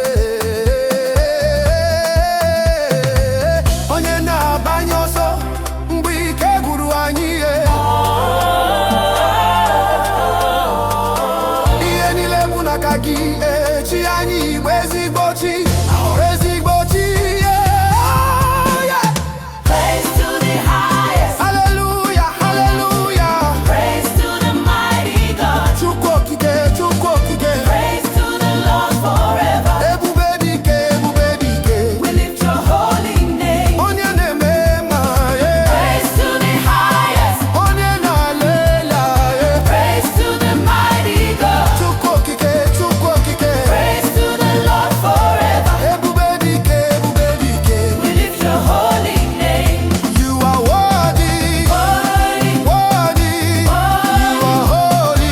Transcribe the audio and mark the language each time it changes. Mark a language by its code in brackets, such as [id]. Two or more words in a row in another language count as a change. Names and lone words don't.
[ig] Onye na-abanye ọsọ mgbe ike gwụrụ anyị ihe. Ihe niile bụ n'aka gị. Chi anyị bụ ezigbo chi. Ezigbo chi. [en] Praise to the highest. Hallelujah, hallelujah. Praise to the mighty God. [ig] Chukwokike, chukwokike. [en] Praise to the Lord forever. [ig] Ebubedike, ebubedike. [en] We lift your holy name. [ig] Onye na-eme ma [en] Praise to the highest. [ig] onye na-alela [en] Praise to the mighty God. [ig] Chukwokike, chukwokike. [en] Praise to the Lord forever. [ig] Ebubedike, ebubedike. [en] We lift your holy name. You are worthy, Holy, worthy. You are holy,